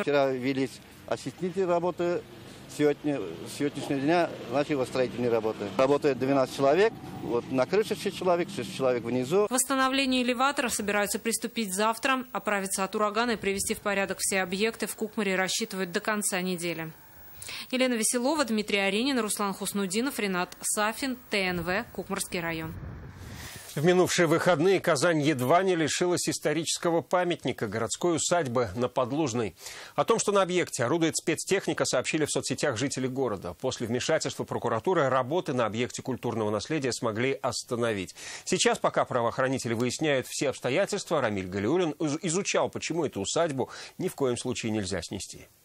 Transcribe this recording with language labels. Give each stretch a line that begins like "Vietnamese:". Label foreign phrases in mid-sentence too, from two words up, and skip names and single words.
Russian: Вчера велись осветительные работы. С сегодняшнего дня начали строительные работы. Работает 12 человек. Вот на крыше 6 человек внизу. К восстановлению элеватора собираются приступить завтра. Оправиться от урагана и привести в порядок все объекты в Кукмаре рассчитывают до конца недели. Елена Веселова, Дмитрий Аренин, Руслан Хуснудинов, Ренат Сафин, ТНВ, Кукмарский район. В минувшие выходные Казань едва не лишилась исторического памятника городской усадьбы на Подлужной. О том, что на объекте орудует спецтехника, сообщили в соцсетях жители города. После вмешательства прокуратуры работы на объекте культурного наследия смогли остановить. Сейчас, пока правоохранители выясняют все обстоятельства, Рамиль Галиуллин изучал, почему эту усадьбу ни в коем случае нельзя снести.